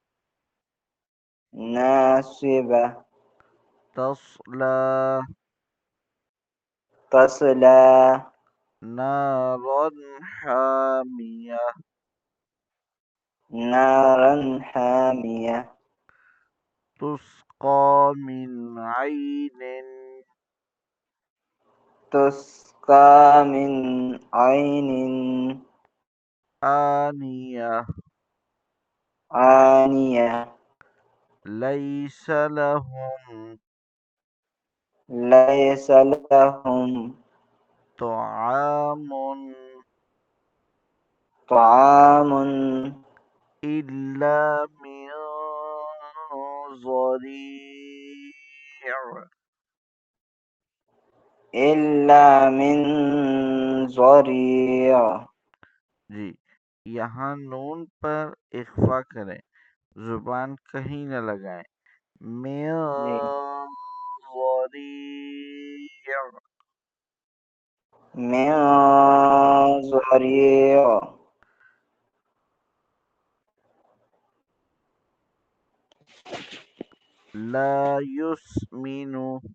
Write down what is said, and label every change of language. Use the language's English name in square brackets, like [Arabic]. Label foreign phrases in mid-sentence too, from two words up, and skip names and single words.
[Arabic] नासिबा तस्ला तस्ला نارا حامية نارا حامية تسقى من عين تسقى من عين आनिया आनिया ليس لهم ليس لهم तआमुन طعام إلا من ضريع. إلا من ضريع। [Hindi] जी, यहाँ नून पर इख्फा करें, जुबान कहीं न लगाएं। [Arabic] मिन [Hindi] जी [Arabic] ज़रीअ। من ضريع لا يسمن